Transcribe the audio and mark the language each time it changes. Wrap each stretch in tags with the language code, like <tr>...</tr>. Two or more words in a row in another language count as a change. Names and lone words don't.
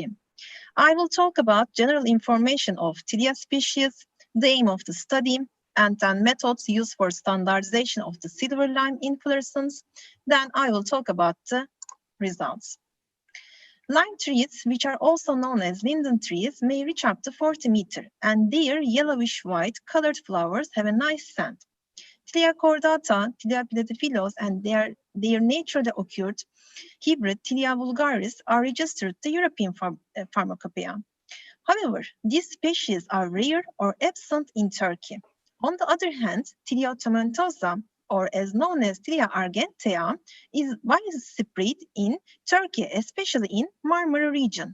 <en>I will talk about general information of Tilia species, the aim of the study, and then methods used for standardization of the silver lime inflorescence. Then I will talk about the results. Lime trees, which are also known as linden trees, may reach up to 40 meters, and their yellowish-white colored flowers have a nice scent. Tilia cordata, Tilia platyphilos, and their naturally occurred hybrid Tilia vulgaris are registered to European pharmacopoeia. However, these species are rare or absent in Turkey. On the other hand, Tilia tomentosa, or as known as Tilia argentea, is widespread in Turkey, especially in Marmara region.</en>